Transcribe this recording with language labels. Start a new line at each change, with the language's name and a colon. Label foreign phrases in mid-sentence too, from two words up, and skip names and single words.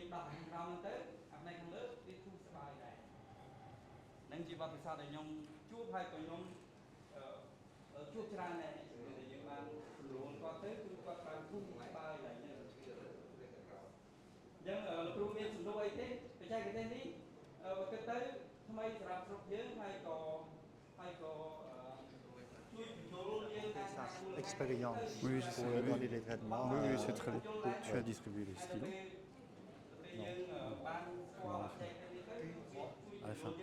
Khmer: ខាងក្រោមហ្នឹងទៅអាផ្នែកខាងលើវាធូរស្បើយដែរនឹងជាបទពិសោធន៍ដែលខ្ញុំជួបហើយក៏ខ្ញុំជួបច្រើនដែរអ្នកជំនាញដែលយើងបានស្រួលគាត់ទៅគឺគាត់បានធូរស្បើយឡើងហ្នឹងអញ្ចឹងលោកគ្រូមានសំណួរអីទេបច្ចេកទេសនេះបើគិតទៅថ្មីសម្រាប់ស្រុកយើងហើយក៏ជួយបញ្ចូលយើងតាមការ
French: Expérience Oui, pour donner les traitements. Oui, oui, c'est très bien. Tu as distribué les stylos. À la fin.